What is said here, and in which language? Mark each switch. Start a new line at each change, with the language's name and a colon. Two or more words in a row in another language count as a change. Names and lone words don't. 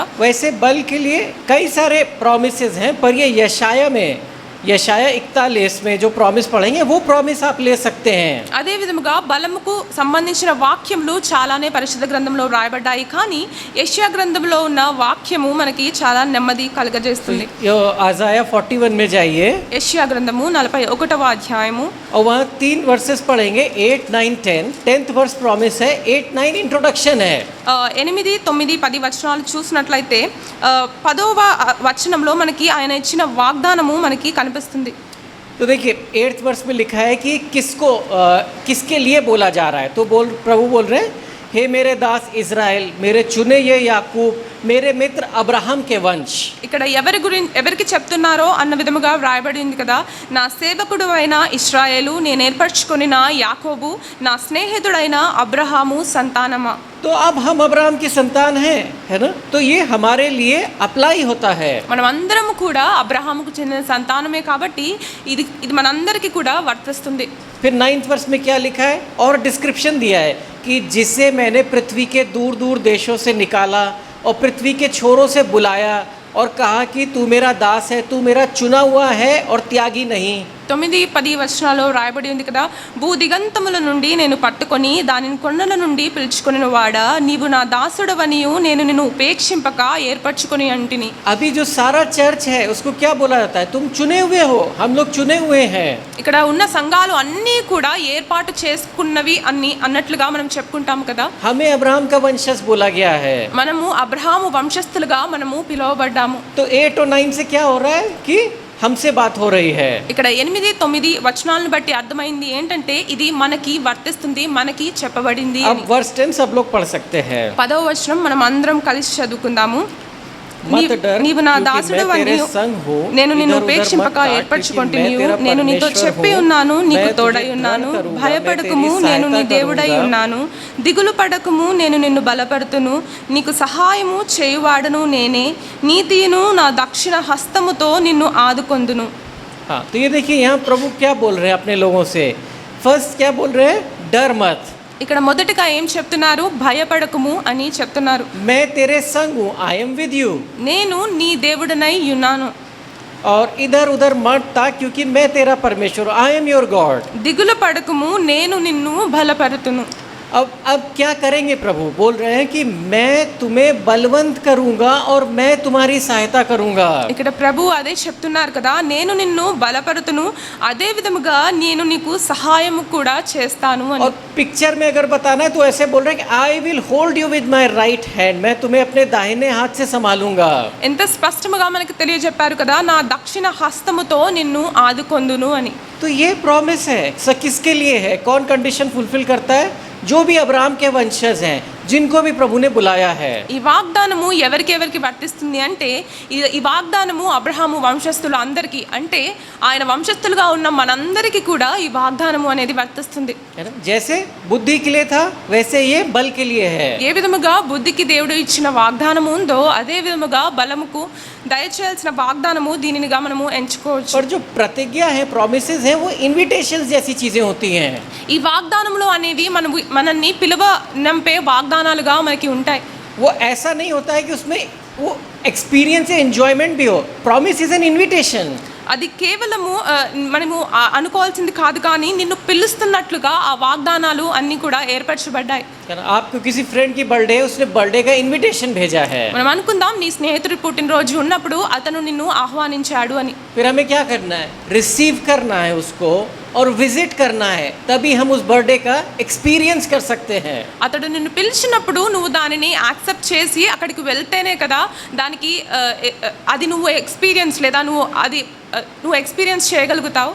Hindi: वैसे बल के लिए कई सारे प्रॉमिसेस हैं, पर ये यशाया 41 में जो प्रॉमिस पढ़ेंगे वो प्रॉमिस आप ले सकते हैं।
Telugu: అదే విధముగా బలముకు సంబంధించిన వాక్యములు చాలానే పరిశుద్ధ గ్రంథంలో వ్రాయబడ్డాయి, కానీ యెషయా గ్రంథంలో ఉన్న వాక్యము మనకి చాలా నెమ్మది కలుగజేస్తుంది.
Hindi: आज़ाया 41 में जाइए,
Telugu: యెషయా గ్రంథము 41వ అధ్యాయము,
Hindi: और वहाँ 3 वर्सेस पढ़ेंगे, 8, 9, 10।
English: 10th verse promise
Hindi: है, 8, 9 इंट्रोडक्शन है।
Telugu: 8, 9, 10 వచనాలు చూసినట్లయితే 10వ వచనంలో మనకి ఆయన ఇచ్చిన వాగ్దానము మనకి కనిపిస్తుంది.
Hindi: तो देखिए 8th वर्स में लिखा है कि किसके लिए बोला जा रहा है। तो प्रभु बोल रहे हैं, हे मेरे दास इज़राइल, मेरे चुने ये याकूब, मेरे मित्र अब्राहम के वंश।
Telugu: ఇక్కడ ఎవరికి చెప్తున్నారో అన్న విధముగా వ్రాయబడి ఉంది కదా, నా సేవకుడు అయిన ఇశ్రాయేలు, నేను ఏర్పరచుకొనిన యాకోబు, నా స్నేహితుడైన అబ్రహాము సంతానమా.
Hindi: तो अब हम अब्राहम की संतान हैं, है ना, तो ये हमारे लिए अप्लाई होता है।
Telugu: మనం అందరము కూడా అబ్రహాముకు చెందిన సంతానమే కాబట్టి ఇది మనందరికీ కూడా వర్తిస్తుంది.
Hindi: फिर 9th वर्स में क्या लिखा है, और डिस्क्रिप्शन दिया है कि जिसे मैंने पृथ्वी के दूर दूर देशों से निकाला और पृथ्वी के छोरों से बुलाया और कहा कि तू मेरा दास है, तू मेरा चुना हुआ है और त्यागी नहीं।
Telugu: 9, 10 వచనాల్లో రాయబడి ఉంది కదా, భూదిగంతముల నుండి నేను పట్టుకొని దానిని కొండల నుండి పిలుచుకొనిన వాడా, నీవు నా దాసుడవనియు నేను నిన్ను ఉపేక్షింపక ఏర్పరచుకొని అంటిని.
Hindi: अभी जो सारा चर्च है उसको क्या बोला जाता है, तुम चुने हुए हो, हम लोग चुने हुए हैं।
Telugu: ఇక్కడ ఉన్న సంఘాలు అన్నీ కూడా ఏర్పాటు చేసుకున్నవి అన్నట్లుగా మనం చెప్పుకుంటాం కదా.
Hindi: हमें अब्राहम का वंशज बोला गया है,
Telugu: మనము అబ్రహాము వంశస్థులుగా మనము పిలువబడ్డాము.
Hindi: तो 8 और 9 से क्या हो रहा है कि हमसे बात हो रही है।
Telugu: ఇక్కడ 8, 9 వచనాలను బట్టి అర్థమైంది ఏంటంటే ఇది మనకి వర్తిస్తుంది, మనకి చెప్పబడింది
Hindi: अब
Telugu: అని.
Hindi: वर्स 10 सब लोग पढ़ सकते हैं।
Telugu: 10వ వచనం మనం అందరం కలిసి చదువుకుందాము.
Hindi: मत डर,
Telugu: నీవు నా
Hindi: क्योंकि
Telugu: దాసుడు
Hindi: मैं तेरे
Telugu: వనియు
Hindi: संग हूँ,
Telugu: నేను నిన్ను
Hindi: इधर उधर
Telugu: ఉపేక్షింపక
Hindi: मत ताक,
Telugu: ఏర్పరచుకొంటిని,
Hindi: क्योंकि मैं तेरा
Telugu: నేను నీతో
Hindi: परमेश्वर
Telugu: చెప్పి
Hindi: हूँ,
Telugu: ఉన్నాను, నీకు
Hindi: मैं
Telugu: తోడై
Hindi: तुझे
Telugu: ఉన్నాను,
Hindi: दृढ़ करूँगा,
Telugu: భయపడకుము,
Hindi: मैं तेरी
Telugu: నేను నీ
Hindi: सहायता
Telugu: దేవుడై
Hindi: करूँगा।
Telugu: ఉన్నాను, దిగులు పడకుము, నేను నిన్ను బలపరుతును, నీకు సహాయము చేయువాడను నేనే, నీతియును నా దక్షిణ హస్తముతో నిన్ను ఆదుకొందును.
Hindi: हाँ, तो ये देखिए यहाँ प्रभु क्या बोल रहे हैं अपने लोगों से। फर्स्ट क्या बोल रहे हैं, डर मत,
Telugu: ఇక్కడ మొదటగా ఏం చెప్తున్నారు, భయపడకుము అని చెప్తున్నారు.
Hindi: मैं तेरे संग हूँ,
English: I am with you.
Telugu: నేను నీ దేవుడనై ఉన్నాను.
Hindi: और इधर उधर मत ताक, क्योंकि मैं तेरा परमेश्वर,
English: I am your God.
Telugu: దిగులు పడకుము, నేను నిన్ను బలపరుతును.
Hindi: अब क्या करेंगे प्रभु, बोल रहे हैं कि मैं तुम्हें बलवंत करूंगा और मैं तुम्हारी सहायता करूंगा।
Telugu: ఇక్కడ ప్రభు అదే చెప్తున్నారు కదా, నేను నిన్ను బలపరుతును, అదే విధముగా నేను నీకు సహాయము కూడా చేస్తాను అని.
Hindi: और पिक्चर में अगर बताना है तो ऐसे बोल रहे हैं कि
English: I will hold you with my right hand,
Hindi: मैं तुम्हें अपने दाहिने हाथ से संभालूंगा।
Telugu: ఎంత స్పష్టముగా మనకు తెలియజెప్పారు కదా, నా దక్షిణ హస్తముతో నిన్ను ఆదుకొందును అని.
Hindi: तो ये प्रॉमिस है, किसके लिए है, कौन
English: condition fulfil
Hindi: करता है, जो भी अब्राहम के वंशज हैं, जिनको भी प्रभु ने बुलाया है।
Telugu: ఈ వాగ్దానము ఎవరికి వర్తిస్తుంది అంటే ఈ వాగ్దానము అబ్రహాము వంశస్థులు అందరికీ, అంటే ఆయన వంశస్థులుగా ఉన్న మనందరికీ కూడా ఈ వాగ్దానము అనేది వర్తిస్తుంది.
Hindi: जैसे बुद्धि के लिए था वैसे ये बल के लिए है।
Telugu: ఏ విధముగా బుద్ధికి దేవుడు ఇచ్చిన వాగ్దానము ఉందో అదే విధముగా బలముకు దయచేయాల్సిన వాగ్దానము దీనినిగా మనము ఎంచుకోవచ్చు.
Hindi: और जो प्रतिज्ञा है, प्रोमिसेस हैं, वो इन्विटेशंस जैसी चीजें होती हैं।
Telugu: ఈ వాగ్దానములు అనేవి మనల్ని నంపే వాగ్దానాలుగా మనకి ఉంటాయి.
Hindi: वो ऐसा नहीं होता है कि उसमें वो एक्सपीरियंस या एंजॉयमेंट भी हो।
English: promise is an invitation.
Telugu: అది కేవలము మనము అనుకోవాల్సింది కాదు, కానీ నిన్ను పిలుస్తున్నట్లుగా ఆ వాగ్దానాలు అన్నీ కూడా ఏర్పరచబడ్డాయి.
Hindi: आपको किसी फ्रेंड की बर्थडे, उसने बर्थडे का इनविटेशन भेजा है,
Telugu: మనం అనుకుందాం నీ స్నేహితుడి పుట్టినరోజు ఉన్నప్పుడు అతను నిన్ను ఆహ్వానించాడు అని.
Hindi: फिर हमें क्या करना है? रिसीव करना है उसको और विजिट करना है, तभी हम उस बर्थडे का एक्सपीरियंस कर सकते हैं.
Telugu: అతడు నిన్ను పిలిచినప్పుడు నువ్వు దానిని యాక్సెప్ట్ చేసి అక్కడికి వెళ్తేనే కదా దానికి అది నువ్వు ఎక్స్పీరియన్స్ లేదా నువ్వు ఎక్స్పీరియన్స్ చేయగలుగుతావు.